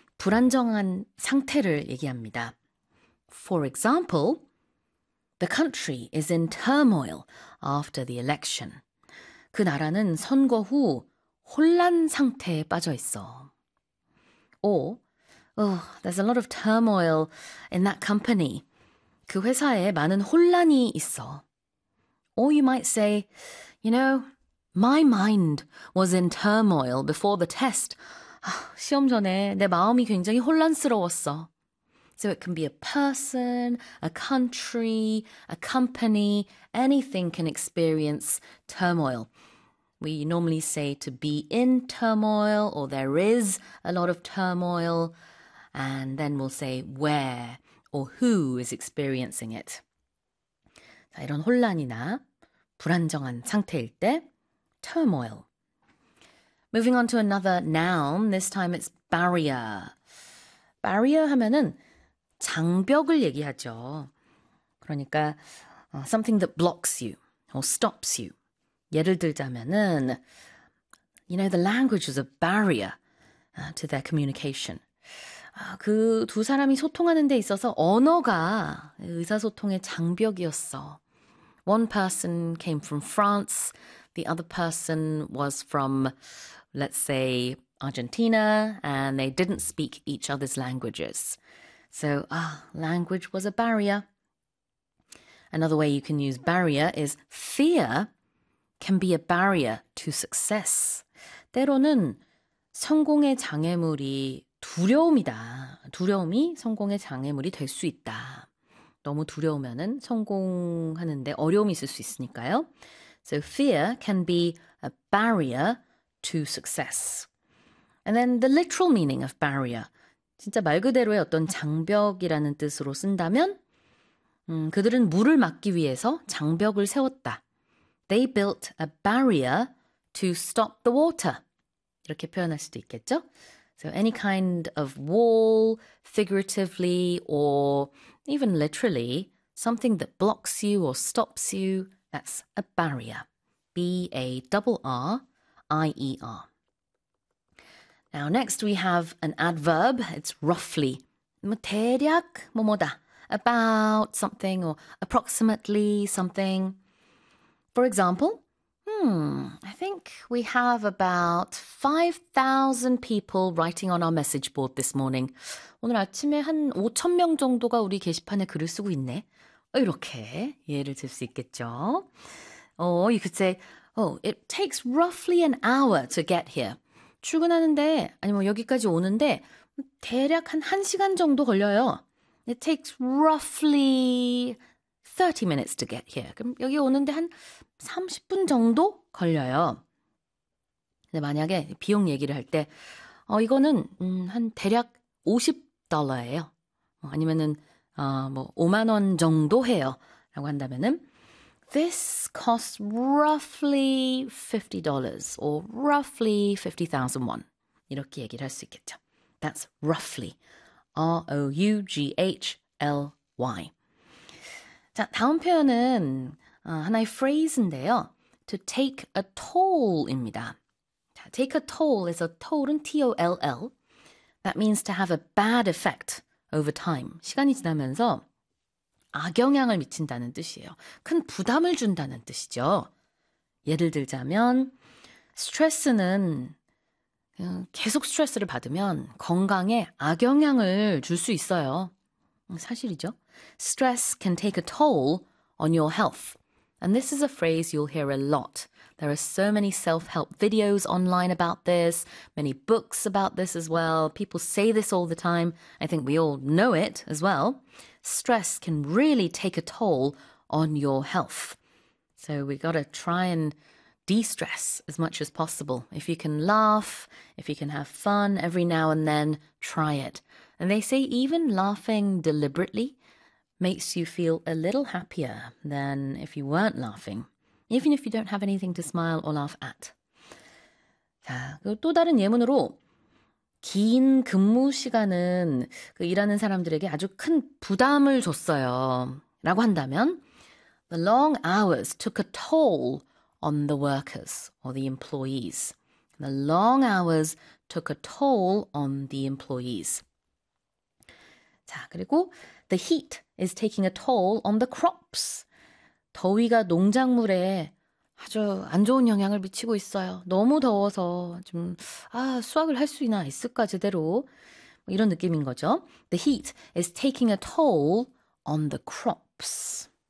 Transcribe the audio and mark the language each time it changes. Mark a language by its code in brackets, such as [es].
[ko] 불안정한 상태를 얘기합니다. [en] For example, the country is in turmoil after the election. [ko] 그 나라는 선거 후 혼란 상태에 빠져 있어. [en] Or, oh, there's a lot of turmoil in that company. [ko] 그 회사에 많은 혼란이 있어. [en] Or you might say, you know, my mind was in turmoil before the test. [ko] 시험 전에 내 마음이 굉장히 혼란스러웠어. [en] So it can be a person, a country, a company, anything can experience turmoil. We normally say to be in turmoil or there is a lot of turmoil, and then we'll say where or who is experiencing it. [ko] 자, 이런 혼란이나 불안정한 상태일 때, turmoil. [en] Moving on to another noun, this time it's barrier. [ko] Barrier 하면은 장벽을 얘기하죠. 그러니까 [en] something that blocks you or stops you. [ko] 예를 들자면은 [en] you know, the language was a barrier to their communication. [ko] 그두 사람이 소통하는 데 있어서 언어가 의사소통의 장벽이었어. [en] One person came from France, the other person was from, let's say, Argentina, and they didn't speak each other's languages. So, language was a barrier. Another way you can use barrier is fear can be a barrier to success. [ko] 때로는 성공의 장애물이 두려움이다. 두려움이 성공의 장애물이 될 수 있다. 너무 두려우면은 성공하는데 어려움이 있을 수 있으니까요. [en] So fear can be a barrier to success. And then the literal meaning of barrier. [ko] 진짜 말 그대로의 어떤 장벽이라는 뜻으로 쓴다면 그들은 물을 막기 위해서 장벽을 세웠다. [en] They built a barrier to stop the water. [ko] 이렇게 표현할 수도 있겠죠? [en] So any kind of wall, figuratively or even literally, something that blocks you or stops you, that's a barrier. B-A-R-R-I-E-R. Now next we have an adverb, it's roughly. [ko] 대략 뭐뭐다, [en] about something or approximately something. For example, I think we have about 5,000 people writing on our message board this morning. [ko] 오늘 아침에 한 5,000명 정도가 우리 게시판에 글을 쓰고 있네. 이렇게 이해를 들 수 있겠죠. [en] Or you could say, oh, it takes roughly an hour to get here. [ko] 출근하는데, 아니 뭐 여기까지 오는데 대략 한 1시간 정도 걸려요. [en] It takes roughly 30 minutes to get here. [ko] 그럼 여기 오는데 한 30분 정도 걸려요. 근데 만약에 비용 얘기를 할 때, 이거는 한 대략 $50예요. 아니면은 뭐 5만 원 정도 해요. 라고 한다면은 [en] This costs roughly $50 or roughly 50,000 won. [ko] 이렇게 얘기를 할 수 있겠죠. [en] That's roughly. R-O-U-G-H-L-Y. [ko] 자, 다음 표현은 하나의 phrase인데요. [en] To take a toll입니다. 자, take a toll is a toll은 T-O-L-L. That means to have a bad effect over time. [ko] 시간이 지나면서 악영향을 미친다는 뜻이에요. 큰 부담을 준다는 뜻이죠. 예를 들자면 스트레스는 계속 스트레스를 받으면 건강에 악영향을 줄 수 있어요. 사실이죠. [en] Stress can take a toll on your health. And this is a phrase you'll hear a lot. There are so many self-help videos online about this, many books about this as well. People say this all the time. I think we all know it as well. Stress can really take a toll on your health. So we got to try and de-stress as much as possible. If you can laugh, if you can have fun every now and then, try it. And they say even laughing deliberately makes you feel a little happier than if you weren't laughing. even if you don't have anything to smile or laugh at. [ko] 자, 그리고 또 다른 예문으로 긴 근무 시간은 그 일하는 사람들에게 아주 큰 부담을 줬어요. 라고 한다면 [en] The long hours took a toll on the workers or the employees. The long hours took a toll on the employees. [ko] 자, 그리고 [en] The heat is taking a toll on the crops. [ko] 더위가 농작물에 아주 안 좋은 영향을 미치고 있어요. 너무 더워서 좀 수확을 할 수 있나 있을까 제대로 뭐 이런 느낌인 거죠. [en] The heat is taking a toll on the crops.